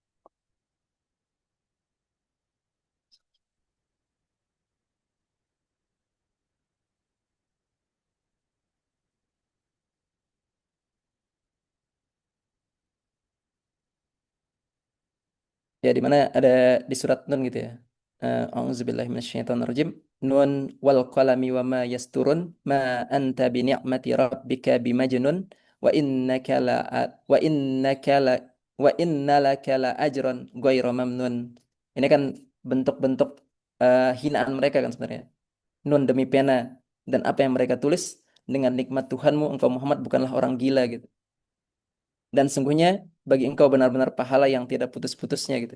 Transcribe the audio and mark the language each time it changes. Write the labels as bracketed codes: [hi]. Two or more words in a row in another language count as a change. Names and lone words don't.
[id] Ya, di mana ada di surat Nun gitu ya. [ar] أعوذ بالله من الشيطان الرجيم. ن والقلم وما يسطرون ما أنت بنعمة ربك بمجنون وإنك ل وإنك ل وإن لك لأجرا غير ممنون. [id] Ini kan bentuk-bentuk hinaan mereka kan sebenarnya. Nun demi pena dan apa yang mereka tulis dengan nikmat Tuhanmu engkau Muhammad bukanlah orang gila gitu. Dan sungguhnya bagi engkau benar-benar pahala yang tidak putus-putusnya gitu.